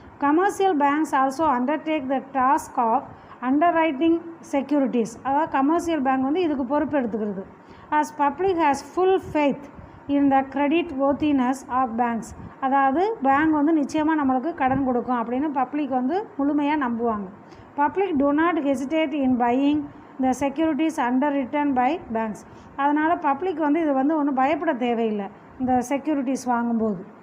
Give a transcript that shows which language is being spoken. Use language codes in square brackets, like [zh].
[en] Commercial banks also undertake the task of underwriting securities. [ta] அதாவது commercial bank வந்து இதுக்கு பொறுப்பு எடுத்துக்கிறது. [en] As public has full faith in the credit worthiness of banks. [ta] அதாவது bank வந்து நிச்சயமாக நம்மளுக்கு கடன் கொடுக்கும் அப்படின்னு பப்ளிக் வந்து முழுமையாக நம்புவாங்க. [en] Public do not hesitate in buying the securities underwritten by banks. [ta] அதனால் பப்ளிக் வந்து இது வந்து ஒன்றும் பயப்பட தேவையில்லை இந்த செக்யூரிட்டிஸ் வாங்கும்போது.